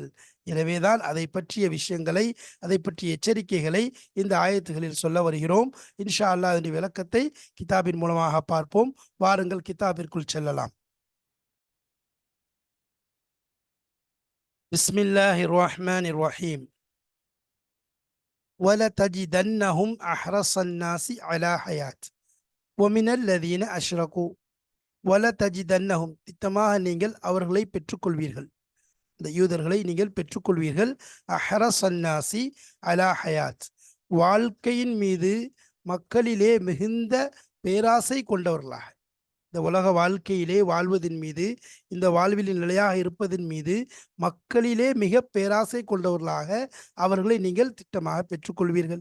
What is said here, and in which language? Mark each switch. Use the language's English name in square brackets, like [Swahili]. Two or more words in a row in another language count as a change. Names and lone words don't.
[Tamil] எனவேதான் அதை பற்றிய விஷயங்களை, அதை பற்றிய எச்சரிக்கைகளை இந்த ஆயத்துகளில் சொல்ல வருகிறோம். [Arabic] إن شاء الله [Tamil] அதனுடைய விளக்கத்தை கிதாபின் மூலமாக பார்ப்போம். வாருங்கள் கிதாபிற்குள் செல்லலாம். [Arabic] بسم الله الرحمن الرحيم. وَلَتَجِدَنَّهُمْ أَحْرَصَ النَّاسِ عَلَى حَيَاةٍ وَمِنَ الَّذِينَ أَشْرَكُوا وَلَتَجِدَنَّهُمْ [Tamil] திட்டமாக நீங்கள் அவர்களை பெற்றுக்கொள்வீர்கள். இந்த யூதர்களை நீங்கள் பெற்றுக்கொள்வீர்கள். [Arabic] أحرص الناس على حياة, [Tamil] வாழ்க்கையின் மீது மக்களிலே மிகுந்த பேராசை கொண்டவர்களாக, இந்த உலக வாழ்க்கையிலே வாழ்வதின் மீது, இந்த வாழ்வில் நிலையாக இருப்பதின் மீது மக்களிலே மிக பேராசை கொண்டவர்களாக அவர்களை நீங்கள் திட்டமாக பெற்றுக்கொள்வீர்கள்.